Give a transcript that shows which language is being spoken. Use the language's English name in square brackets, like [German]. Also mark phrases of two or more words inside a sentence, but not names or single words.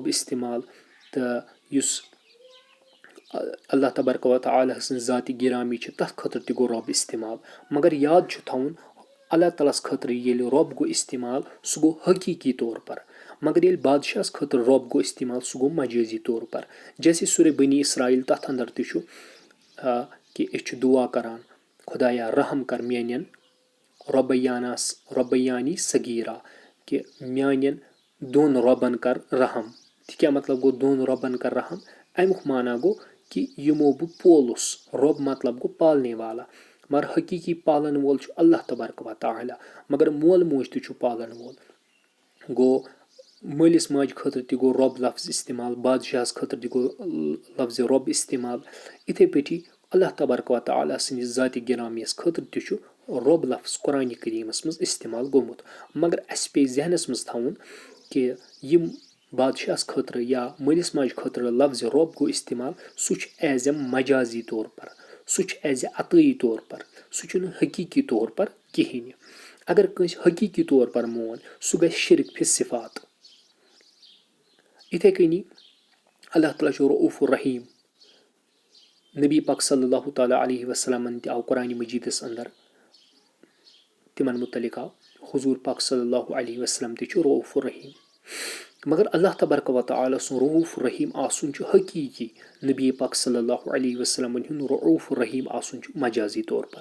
[Kashmiri] استعمال تہٕ یُس [Arabic] اللہ تبارک وتعالٰی [Kashmiri] سٕنٛز ذاتِ گرامی چھِ تتھ خٲطرٕ تہِ گوٚو رۄب استعمال مگر یاد چھُ تھاوُن اللہ تعالیٰ ہس خٲطرٕ ییٚلہِ رۄب گوٚو استعمال سُہ گوٚو حقیٖقی طور پر مگر ییٚلہِ بادشاہس خٲطرٕ رۄب گوٚو استعمال سُہ گوٚو مجٲزی طور پر جیسے سورہ بنی اسرایل تتھ اندر تہِ چھُ کہِ أسۍ چھِ دُعا کران خۄدایا رحم کر میانٮ۪ن رۄبیانی صغیٖرا کہِ میانٮ۪ن 2 رۄبن کر رحم تہِ کیاہ مطلب گوٚو 2 رۄبن کر رحم امیُک معنا گوٚو کہِ یِمو بہٕ پولُس رۄب مطلب گوٚو پالنے والا مگر حقیٖقی پالن وول چھُ [Arabic] اللہ تبارک وتعالٰی [Kashmiri] مگر مول موج تہِ چھُ پالن وول گوٚو مٲلِس ماجہِ خٲطرٕ تہِ گوٚو رۄب لفظ استعمال بادشاہس خٲطرٕ تہِ گوٚو لفظِ رۄب استعمال یِتھے پٲٹھی [Arabic] اللہ تبارک وتعالٰی [Kashmiri] سٕنٛدِس ذاتِ گرامیَس خٲطرٕ تہِ چھُ رۄب لفظ قرآنہِ کریٖمس منٛز استعمال گوٚمُت مگر اسہِ پیٚیہِ ذہنس منٛز تھاوُن کہِ یِم بادشاہس خٲطرٕ یا مٲلِس ماجہِ خٲطرٕ لفظِ رۄب گوٚو استعمال سُہ چھُ [English] as a [Kashmiri] مجازی طور پر سُہ چھُ [English] as a [Kashmiri] عطٲیی طور پر سُہ چھُنہٕ حقیٖقی طور پر کِہیٖنۍ اگر کٲنٛسہِ حقیٖقی طور پر مون سُہ گژھِ شرک فی صفات. یِتھے کٔنی اللہ تعالیٰ چھُ [Arabic] رعوف الرحیٖم [Kashmiri] نبی پاک [Arabic] صلی اللہ تعالیٰ علیہ وسلمن [Kashmiri] تہِ آو قرآنہِ مجیٖدس اندر تِمن مُتعلق آو حضوٗر پاک [Arabic] صلی اللہ علیہ وسلم [Kashmiri] تہِ چھُ [Arabic] رعوف الرحیٖم [Kashmiri] مگر [Arabic] اللہ تبارک وتعالٰی [Kashmiri] سُنٛد [Arabic] رعوف الرحیٖم [Kashmiri] آسُن چھُ حقیٖقی نبی پاک [Arabic] صلی اللہ علیہ وسلمن [Kashmiri] ہُنٛد [Arabic] رعوف الرحیٖم [Kashmiri] آسُن چھُ مجازی طور پر.